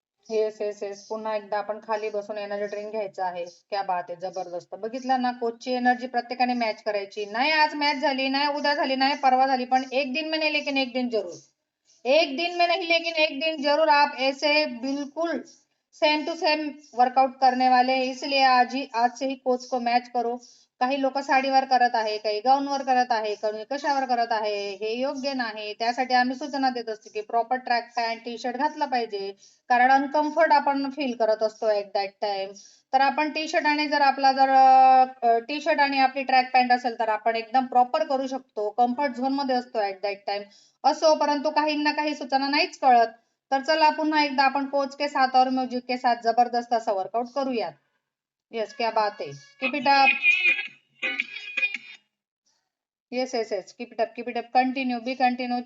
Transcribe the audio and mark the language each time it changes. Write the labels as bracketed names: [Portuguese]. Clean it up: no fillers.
[Marathi] Yes yes yes पुन्हा एकदा आपण खाली बसून एनर्जी ड्रिंक घ्यायचा आहे. क्या बात आहे, जबरदस्त. बघितलं ना, कोचची एनर्जी प्रत्येकाने मॅच करायची. नाही आज मॅच झाली, नाही उद्या झाली, नाही परवा झाली, पण [Hindi] एक दिन में नहीं लेकिन एक दिन जरूर. एक दिन में नहीं लेकिन एक दिन जरूर आप ऐसे बिल्कुल सेम टू सेम वर्कआउट करने वाले हैं. इसलिए आज से ही कोच को मॅच करो. [Marathi] काही लोक साडीवर करत आहे, काही गाऊनवर करत आहे, काही कशावर करत आहे, हे योग्य नाही. त्यासाठी आम्ही सूचना देत असतो की proper track pant T shirt घातला पाहिजे, कारण अनकम्फर्ट आपण फील करत असतो [English] At that time. [Marathi] तर आपण टी शर्ट आणि जर आपला जर टी शर्ट आणि आपली ट्रॅक पॅन्ट असेल तर आपण एकदम प्रॉपर करू शकतो, कम्फर्ट झोन मध्ये असतो [English] At that time. [Marathi] असो, परंतु काहींना काही सूचना नाहीच कळत. तर चला पुन्हा एकदा आपण [Hindi] कोच के साथ और म्युझिक के साथ [Marathi] जबरदस्त असा वर्कआउट करूयात. [English] yes, [Hindi] क्या बात है, [English] Keep it up. Yes yes yes, keep it up, keep it up, continue, be continue.